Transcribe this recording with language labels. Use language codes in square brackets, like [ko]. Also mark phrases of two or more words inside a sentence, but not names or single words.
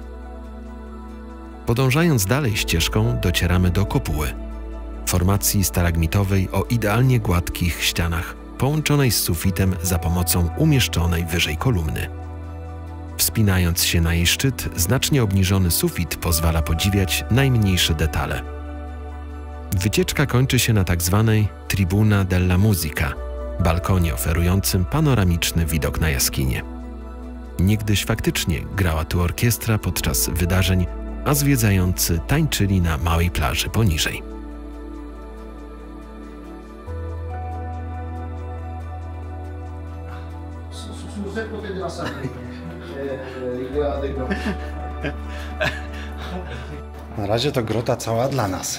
[pl] Podążając dalej ścieżką docieramy do kopuły, formacji stalagmitowej o idealnie gładkich ścianach, połączonej z sufitem za pomocą umieszczonej wyżej kolumny. Wspinając się na jej szczyt, znacznie obniżony sufit pozwala podziwiać najmniejsze detale. Wycieczka kończy się na tzw. Tribuna della Musica, balkonie oferującym panoramiczny widok na jaskinię. Niegdyś faktycznie grała tu orkiestra podczas wydarzeń, a zwiedzający tańczyli na małej plaży poniżej. Na razie to grota cała dla nas.